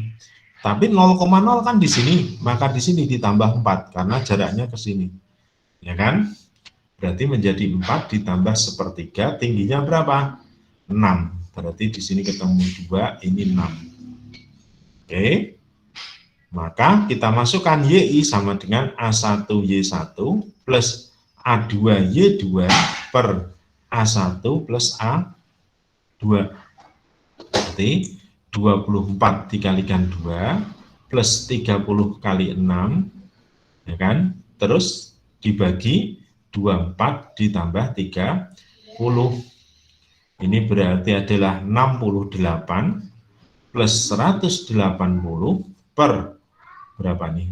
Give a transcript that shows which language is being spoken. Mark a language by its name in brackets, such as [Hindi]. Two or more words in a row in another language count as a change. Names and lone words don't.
[Indonesian] Tapi 0,0 kan di sini, maka di sini ditambah 4 karena jaraknya ke sini. Ya kan? Berarti menjadi 4 ditambah sepertiga, tingginya berapa? 6. Berarti di sini ketemu 2, ini 6. Oke. Maka kita masukkan YI sama dengan A1Y1 plus A2Y2 per A1 plus A2. Berarti 24 dikalikan 2 plus 30 kali 6, ya kan? Terus dibagi 24 ditambah 30. Ini berarti adalah 68 plus 180 per berapa nih?